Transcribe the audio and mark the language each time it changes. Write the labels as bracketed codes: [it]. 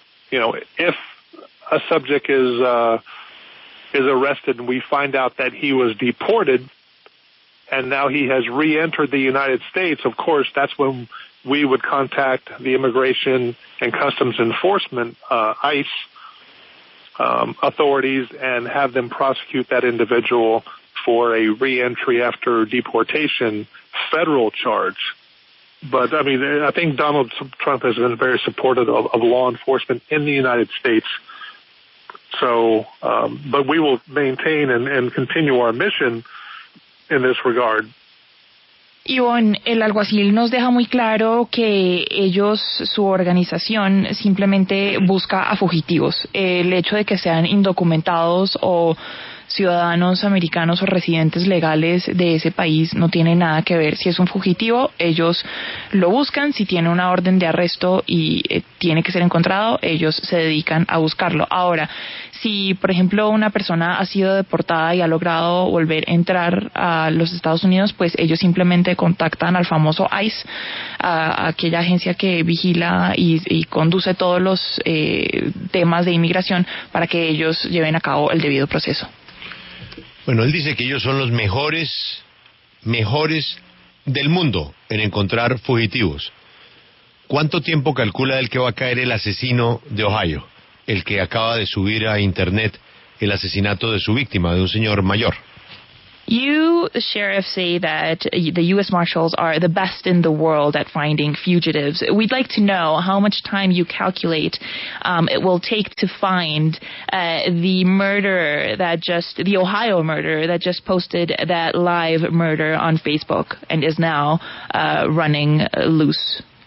[en] If a subject is arrested and we find out that he was deported and now he has re-entered the United States, of course, that's when we would contact the Immigration and Customs Enforcement, ICE, authorities, and have them prosecute that individual for a re-entry after deportation federal charge. But, I think Donald Trump has been very supportive of law enforcement in the United States So, but we will maintain and continue our mission in this regard. [es] Ivonne, el alguacil nos deja muy claro que su organización simplemente busca a fugitivos. El hecho de que sean indocumentados o ciudadanos americanos o residentes legales de ese país no tiene nada que ver. Si es un fugitivo, ellos lo buscan. Si tiene una orden de arresto y tiene que ser encontrado, ellos se dedican a buscarlo. Ahora, si por ejemplo una persona ha sido deportada y ha logrado volver a entrar a los Estados Unidos, pues ellos simplemente contactan al famoso ICE, a aquella agencia que vigila y conduce todos los temas de inmigración para que ellos lleven a cabo el debido proceso. Bueno, él dice que ellos son los mejores del mundo en encontrar fugitivos. ¿Cuánto tiempo calcula él que va a caer el asesino de Ohio, el que acaba de subir a internet el asesinato de su víctima, de un señor mayor? [en] You, the sheriff, say that the U.S. Marshals are the best in the world at finding fugitives. We'd like to know how much time you calculate it will take to find the Ohio murderer that just posted that live murder on Facebook and is now running loose.